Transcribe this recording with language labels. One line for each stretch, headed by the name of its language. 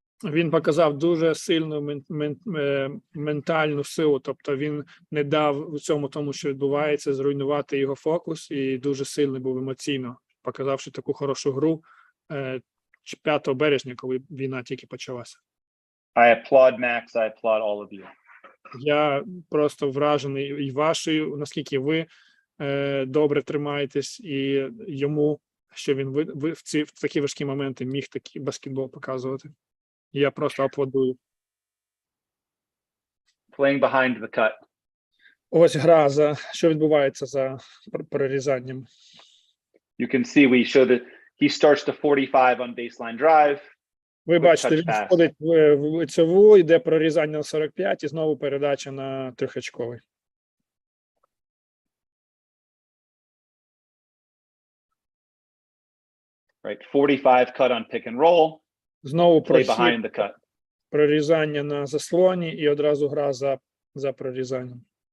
Ukrainian: Він показав дуже сильну ментальну силу, тобто він не дав у цьому тому, що відбувається, зруйнувати його фокус, і дуже сильний був емоційно, показавши таку хорошу гру 5 березня, коли війна тільки почалася.
English: I applaud Max, I applaud all of you.
Ukrainian: Я просто вражений і вашою, наскільки ви добре тримаєтесь, і йому, що він в такі важкі моменти міг такий баскетбол показувати. Я просто аплодую.
English: Playing behind the cut.
Ukrainian: Ось гра, що відбувається за перерізанням.
English: You can see we show that he starts to 45 on baseline drive.
Ukrainian: Ви бачите, він входить в лицеву, йде прорізання на 45 і знову передача на трьохочковий.
English: Right, 45 cut on pick and roll.
Ukrainian: Знову прохід, прорізання на заслоні і одразу гра за прорізанням.